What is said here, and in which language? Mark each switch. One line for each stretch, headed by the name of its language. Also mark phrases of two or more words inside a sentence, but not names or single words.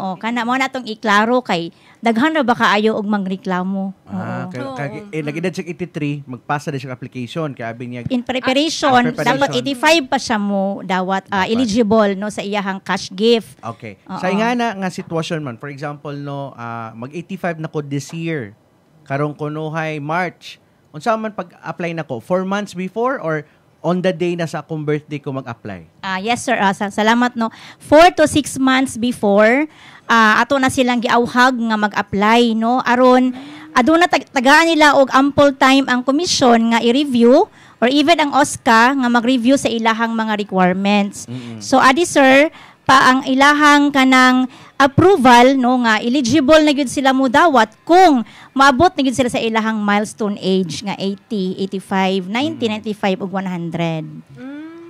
Cebuano: O kana mo na tong iklaro kay daghan ra ba kaayo og mangreklamo. Oo. Nag-edad siya 83, magpasa na siya application. Kaya abi niya,
English: In preparation, preparation.
Cebuano: dapat 85 pa siya mo dawat eligible no sa iyahang cash gift.
English: okay.
Cebuano: Oo. Sa ingana nga sitwasyon man,
English: for example, no,
Cebuano: mag-85 na ko
English: this year.
Cebuano: Karong kunuhay March. Unsa man pag-apply na ko?
English: 4 months before
Cebuano: or on the day na sa akong birthday ko mag-apply?
English: Yes sir,
Cebuano: salamat no.
English: 4 to 6 months before
Cebuano: ato na silang giawhag nga mag-apply no aron aduna tagaan nila og
English: ample time
Cebuano: ang komisyon nga i-review or even ang OSCA nga mag-review sa ilahang mga requirements. So adi sir, pa ang ilahang kanang approval no nga eligible na gyud sila mo dawat kung maabot na gyud sila sa ilahang
English: milestone age
Cebuano: nga 80, 85, 90, 95 ug 100.